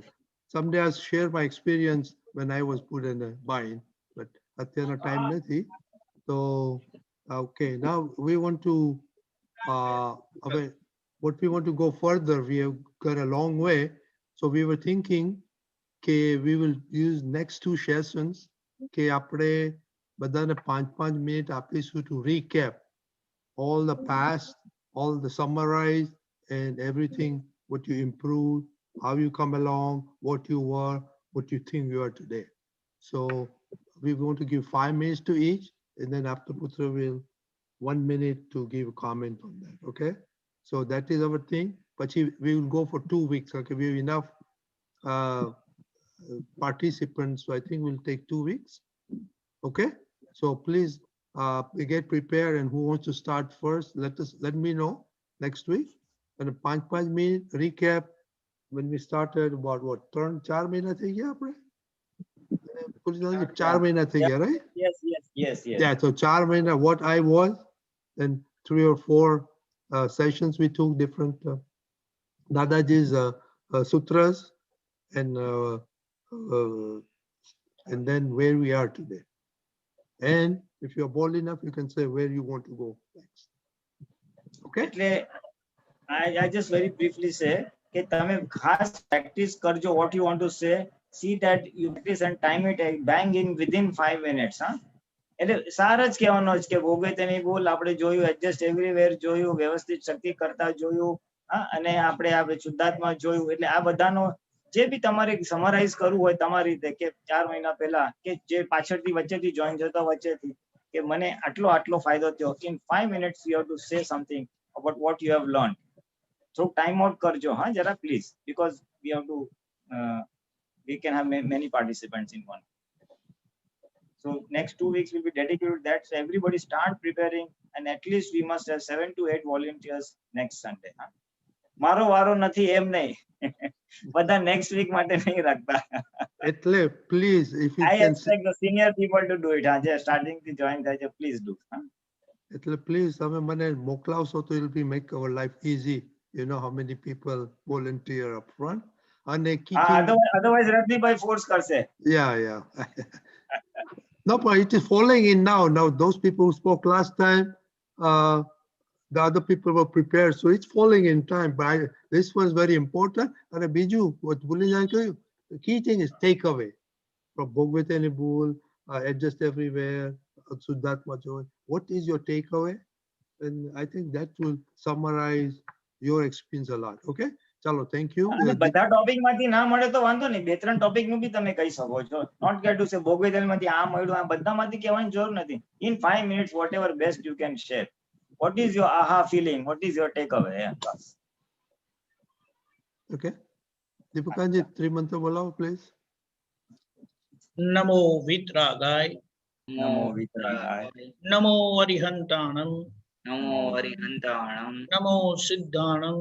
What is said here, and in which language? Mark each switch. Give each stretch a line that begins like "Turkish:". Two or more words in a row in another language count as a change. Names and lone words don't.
English: Someday I'll share my experience when I was put in a bind, but at the time nathi. So okay, now we want to what we want to go further. We have got a long way, so we were thinking, okay, we will use next 2 sessions.
Gujarati: કે આપણે બધાને 5 મિનિટ આપીશું
English: to recap all the past, all the summarize and everything, what you improved, how you come along, what you were, what you think you are today. So we're going to give 5 minutes to each, and then after Putra will 1 minute to give a comment on that, okay? So that is our thing. But we will go for 2 weeks, okay? We have enough participants, so I think we'll take 2 weeks. Okay, so please get prepared, and who wants to start first, let me know next week. And a 5 minute recap when we started about what
Gujarati: 4 મહિના થઈ ગયા આપણે 4 મહિના થઈ ગયા,
English: right? Yes. Yeah, so 4 મહિના what I was, and 3 or 4 sessions we took different Dadaji's sutras, and then where we are today. And if you're bold enough, you can say where you want to go next. Okay? એટલે I just very briefly say
Gujarati: કે તમે ખાસ practice કરજો
English: what you want to say. See that you practice and time it bang in within 5 minutes.
Gujarati: હા, એટલે સાર જ કહેવાનો છે કે ભોગે તેની બોલ આપણે જોયું,
English: adjust everywhere
Gujarati: જોયું, વ્યવસ્થિત શક્તિ કરતા જોયું, હા, અને આપણે શુદ્ધાત્મા જોયું. એટલે આ બધાનો જે બી તમારે સમરાઇઝ કરવું હોય તમારી રીતે કે 4 મહિના પહેલા કે જે પાછળથી વચ્ચેથી જોઈન થતા વચ્ચેથી કે મને આટલો ફાયદો થયો,
English: in 5 minutes you have to say something about what you have learned. So time out
Gujarati: કરજો, હા, જરા
English: please, because we have to we can have many participants in one. So next 2 weeks will be dedicated to that. So everybody start preparing, and at least we must have 7 to 8 volunteers next Sunday.
Gujarati: હા, મારો વારો નથી એમ નહીં, બધા
English: next week
Gujarati: માટે નહીં રાખતા.
English: એટલે please, if you I can expect the senior people to do it.
Gujarati: હા, જે
English: starting to join
Gujarati: થાય છે,
English: please do.
Gujarati: હા,
English: એટલે please
Gujarati: તમે મને મોકલાવશો તો
English: it will be make our life easy. You know how many people volunteer up front.
Gujarati: અને
English: otherwise રજનીભાઈ force કરશે. Yeah. No, but it is falling in now. Now those people who spoke last time, the other people were prepared, so it's falling in time. But this was very important. And Biju, what the key thing is takeaway from Bhogwetani Bhul, adjust everywhere, Suddhatma Joy. What is your takeaway? And I think that will summarize your experience a lot. Okay? Chalo, thank you.
Gujarati: બધા ટોપિક માંથી ના મળે તો વાંધો નહીં, 2-3 ટોપિક નું બી તમે કહી શકો છો.
English: not get to say
Gujarati: ભોગવેદલ માંથી આ મળ્યું, આ બધા માંથી કહેવાની જરૂર નથી.
English: In 5 minutes whatever best you can share. what is your aha feeling? What is your takeaway? Yeah,
Gujarati: બસ. Okay. દીપકાજી ત્રિમંત્ર બોલાવો પ્લીઝ.
Prakrit languages: નમો વિતરાગાય, નમો વિતરાગાય, નમો અરિહંતાણમ, નમો હરિહંતાણમ, નમો સિદ્ધાણમ,